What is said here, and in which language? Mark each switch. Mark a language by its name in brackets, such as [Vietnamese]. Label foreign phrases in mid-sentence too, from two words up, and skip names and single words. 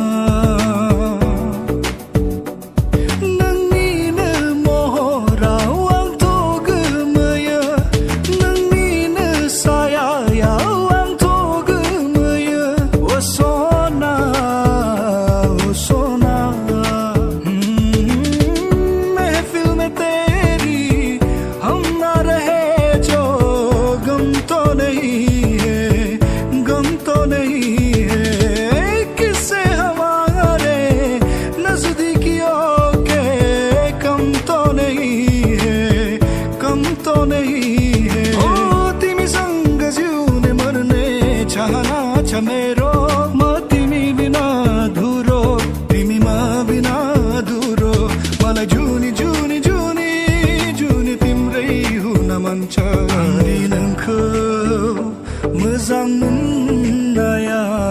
[Bodo] नोंनिनो महराव आंथ' गोमोयो नोंनिनो सायायाव आंथ' गोमोयो ओ सना ओ सना [Hindi] महफिल में तेरी हम ना रहे जो गम तो नहीं है किससे हमारे नजदीकियों के कम तो नहीं है [Nepali] ओ तिमी संग जिउने मर्ने चाहना छ मेरो म तिमी बिना धुरो तिमी म बिना धुरो मलाई जुनी जुनी जुनी जुनी तिम्रै हुन मन छ [Bodo] आंनि नोंखौ मोजां मोननाया